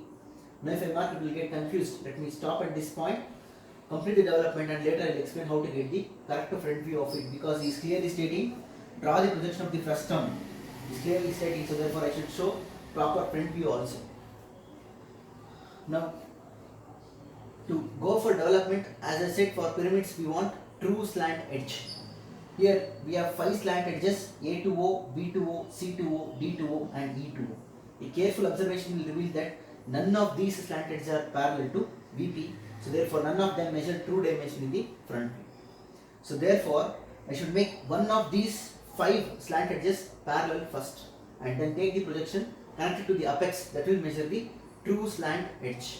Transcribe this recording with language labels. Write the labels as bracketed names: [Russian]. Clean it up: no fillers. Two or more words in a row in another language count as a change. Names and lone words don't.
[English] Now if I mark it will get confused. Let me stop at this point, complete the development and later I will explain how to get the correct front view of it, because he is clearly stating draw the projection of the frustum. He is clearly stating, so therefore I should show proper front view also. Now to go for development, as I said, for pyramids we want true slant edge. Here we have 5 slant edges: A2O, B2O, C2O, D2O and E2O. A careful observation will reveal that none of these slant edges are parallel to VP. So therefore none of them measure true dimension in the front view. So therefore I should make one of these 5 slant edges parallel first and then take the projection connected to the apex that will measure the true slant edge.